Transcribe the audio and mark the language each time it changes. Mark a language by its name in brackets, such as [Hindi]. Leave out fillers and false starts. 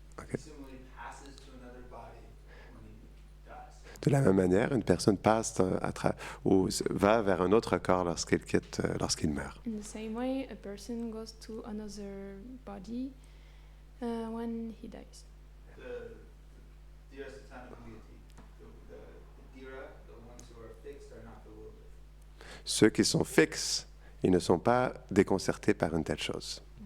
[English] He similarly passes to another body when he dies. [French] De la même manière, une personne passe ou va vers un autre corps lorsqu'il meurt. [English] in the same way, a person goes to another body when he dies. The Dira Satana Muyati, the Dira, the ones who are fixed, are not bewildered. [French] Ceux qui sont fixes, ils ne sont pas déconcertés par une telle chose.